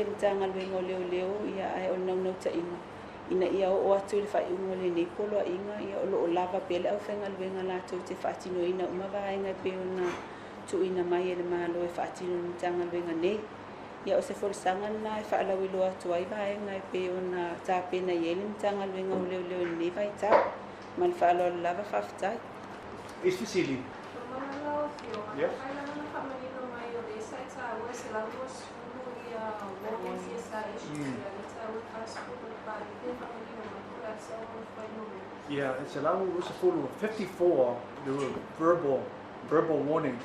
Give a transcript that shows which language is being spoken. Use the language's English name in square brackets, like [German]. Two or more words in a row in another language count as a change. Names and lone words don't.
[Samoan] matagaluega o leoleo ia ae o le naunautaʻiga ina ia oo atu i le faaiʻuga o lenei poloaʻiga ia o loo lava pea le ʻaufaigaluega latou te faatinoina uma vaega e pei ona tuuina mai e le malo e faatino le matagaluega nei ia o se folisaga na e faalauiloa atu ai vaega e pei ona tapena i ai le matagaluega o leoleo lenei vaitau ma le faaloalo lava faafetai Isfisili. [English] Yes. Yeah, it's allowed was full of 54 there were verbal warnings.